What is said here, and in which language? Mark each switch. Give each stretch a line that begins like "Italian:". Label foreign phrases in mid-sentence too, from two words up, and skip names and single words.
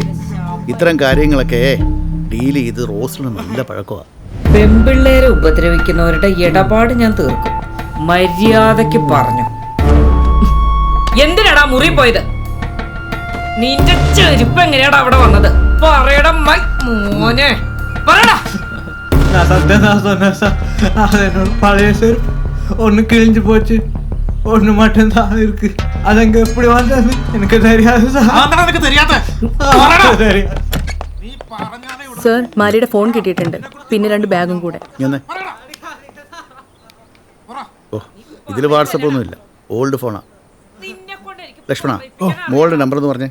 Malayalam: ഇത്തരം കാര്യങ്ങളൊക്കെ ഡീൽ ചെയ്ത് റോസിന് നല്ല പഴക്കമാണ്. പെൺപിള്ളേരെ ഉപദ്രവിക്കുന്നവരുടെ ഇടപാട് ഞാൻ തീർക്കും. മര്യാദക്ക് പറഞ്ഞു. എന്തിനാടാ മുറി പോയത്? നിന്റെ ചെരുപ്പ് എങ്ങനെയാടാ അവിടെ വന്നത്? പറയടാ മോനെ, പറയടാ.
Tamil: பழைய செருப்பு ஒன்று கிழிஞ்சு போச்சு, ஒன்று மட்டும்தான் இருக்கு. அது அங்க எப்படி வந்தது எனக்கு தெரியாது சார்.
Malayalam: അതെന്താ നിനക്ക് தெரியாத? സർ, മാരിയുടെ ഫോൺ കിട്ടിയിട്ടുണ്ട്. പിന്നെ 2 ബാഗും കൂടെ. ഇങ്ങനെ ഓ, ഇതിൽ വാട്സപ്പ് ഒന്നുമില്ല, ഓൾഡ് ഫോണാ. ലക്ഷ്മണ, മോളുടെ നമ്പർ എന്ന് പറഞ്ഞേ.